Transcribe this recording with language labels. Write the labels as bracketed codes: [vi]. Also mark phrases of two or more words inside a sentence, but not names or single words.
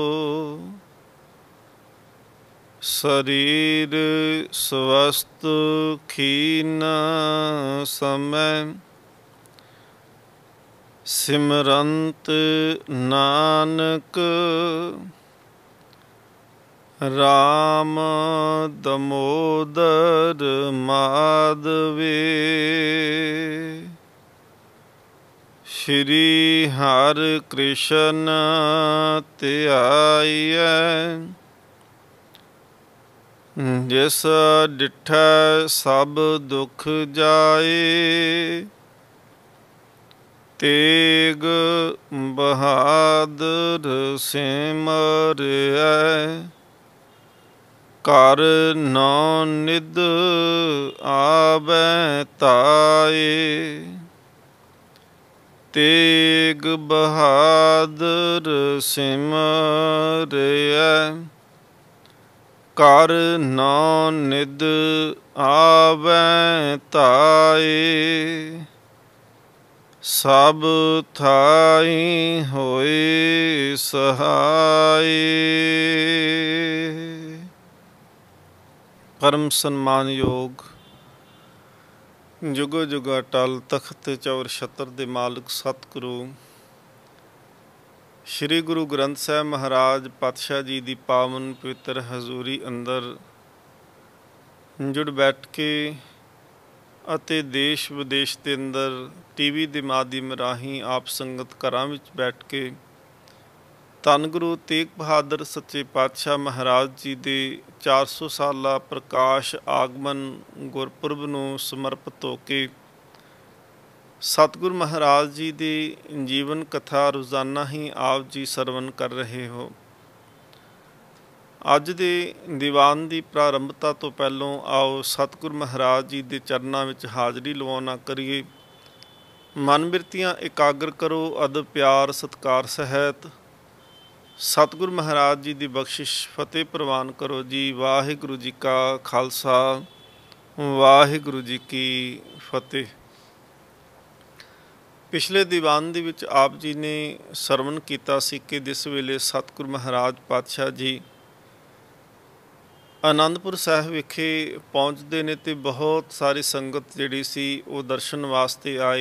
[pa] ਸਰੀਰ ਸ੍ਵਸਥ ਖੀਣ ਸਮਏ ਸਿਮਰੰਤਿ ਨਾਨਕ ਰਾਮ ਦਾਮੋਦਰ ਮਾਧਵਹ। ਸ੍ਰੀ ਹਰਿ ਕ੍ਰਿਸ਼ਨ ਧਿਆਈਐ ਜਿਸ ਡਿਠੈ ਸਭਿ ਦੁਖਿ ਜਾਇ। ਤੇਗ ਬਹਾਦਰ ਸਿਮਰੀਐ ਘਰ ਨਉ ਨਿਧਿ ਆਵੈ ਧਾਇ। ਤੇਗ ਬਹਾਦਰ ਸਿਮਰੀਐ ਘਰ ਨਉ ਨਿਧਿ ਆਵੈ ਧਾਇ। ਸਭ ਥਾਈਂ ਹੋਇ ਸਹਾਇ। ਪਰਮ ਸਨਮਾਨਯੋਗ ਜੁਗੋ ਜੁਗ ਅਟੱਲ ਤਖ਼ਤ ਚੌਰ ਛਤਰ ਦੇ ਮਾਲਕ ਸਤਿਗੁਰੂ ਸ੍ਰੀ ਗੁਰੂ ਗ੍ਰੰਥ ਸਾਹਿਬ ਮਹਾਰਾਜ ਪਾਤਸ਼ਾਹ ਜੀ ਦੀ ਪਾਵਨ ਪਵਿੱਤਰ ਹਜ਼ੂਰੀ ਅੰਦਰ ਜੁੜ ਬੈਠ ਕੇ ਅਤੇ ਦੇਸ਼ ਵਿਦੇਸ਼ ਦੇ ਅੰਦਰ ਟੀਵੀ ਦੇ ਮਾਧਿਅਮ ਰਾਹੀਂ ਆਪ ਸੰਗਤ ਘਰਾਂ ਵਿੱਚ ਬੈਠ ਕੇ ਧੰਨ ਗੁਰੂ ਤੇਗ ਬਹਾਦਰ ਸੱਚੇ ਪਾਤਸ਼ਾਹ ਮਹਾਰਾਜ ਜੀ ਦੇ 400 ਸਾਲਾ ਪ੍ਰਕਾਸ਼ ਆਗਮਨ ਗੁਰਪੁਰਬ ਨੂੰ ਸਮਰਪਿਤ ਹੋ ਕੇ [hi] सतगुरु महाराज जी की जीवन कथा रोज़ाना ही आप जी सरवण कर रहे हो। [pa] ਅੱਜ ਦੇ ਦੀਵਾਨ ਕੀ ਪ੍ਰਾਰੰਭਤਾ ਤੋਂ ਪਹਿਲਾਂ ਆਓ ਸਤਿਗੁਰੂ ਮਹਾਰਾਜ ਜੀ ਕੇ ਚਰਣੋਂ ਮੇਂ ਹਾਜ਼ਰੀ ਲਵਾਉਣਾ ਕਰੀਏ। ਮਨ ਬਿਰਤੀਆਂ ਇਕਾਗਰ ਕਰੋ ਅਦਬ ਪਿਆਰ ਸਤਿਕਾਰ ਸਹਿਤ ਸਤਿਗੁਰੂ ਮਹਾਰਾਜ ਜੀ ਕੀ ਬਖ਼ਸ਼ਿਸ਼ ਫ਼ਤਿਹ ਪ੍ਰਵਾਨ ਕਰੋ ਜੀ। ਵਾਹਿਗੁਰੂ ਜੀ ਕਾ ਖ਼ਾਲਸਾ ਵਾਹਿਗੁਰੂ ਜੀ ਕੀ ਫ਼ਤਿਹ। ਪਿਛਲੇ ਦੀਵਾਨ ਦੇ ਵਿਚ ਆਪ ਜੀ ਨੇ ਸਰਵਣ ਕੀਤਾ ਸੀ ਕਿ ਜਿਸ ਵੇਲੇ ਸਤਿਗੁਰੂ ਮਹਾਰਾਜ ਪਾਤਸ਼ਾਹ ਜੀ ਆਨੰਦਪੁਰ ਸਾਹਿਬ ਵਿਖੇ ਪਹੁੰਚਦੇ ਨੇ ਤਾਂ ਬਹੁਤ ਸਾਰੀ ਸੰਗਤ ਜਿਹੜੀ ਸੀ ਉਹ ਦਰਸ਼ਨ ਵਾਸਤੇ ਆਈ।